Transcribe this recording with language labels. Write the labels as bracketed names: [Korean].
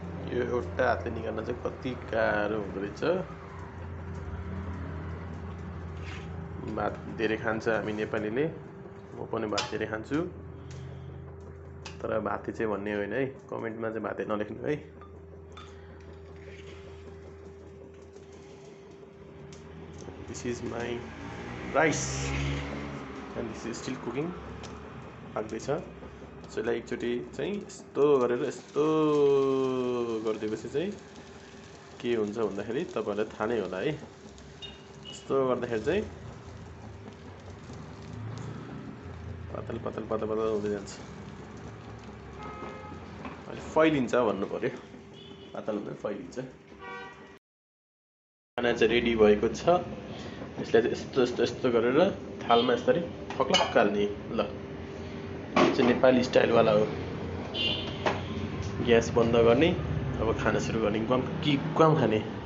[Nepali] यो एउटा हातले निकाल्न चाहिँ कति गाह्रो हुँदो रहेछ। भात धेरै खान्छ हामी नेपालीले, म पनि भात धेरै खान्छु, तर भाते चाहिँ भन्ने होइन है, कमेन्टमा चाहिँ भाते नलेख्नु है। [English] This is my rice and this is still cooking. [Nepali] पाक्दैछ। त्यसैलाई एकचोटि चाहिँ यस्तो गरेर यस्तो गरिदिएपछि चाहिँ के हुन्छ भन्दाखेरि तपाईहरुलाई थाहा नै होला है। यस्तो गर्दाखेरि चाहिँ पातल पातल पातल पातल हुँदै जान्छ अहिले फैलिन्छ भन्नु पर्यो पातल हुँदै फैलिन्छ खाना चाहिँ रेडी भएको छ यसलाई चाहिँ यस्तो यस्तो यस्तो गरेर थालमा यसरी फक्लक्क हाल्ने ल यो चाहिँ नेपाली स्टाइलवाला हो ग्यास बन्द गर्ने अब खाना सुरु गर्ने ग्वाम खाने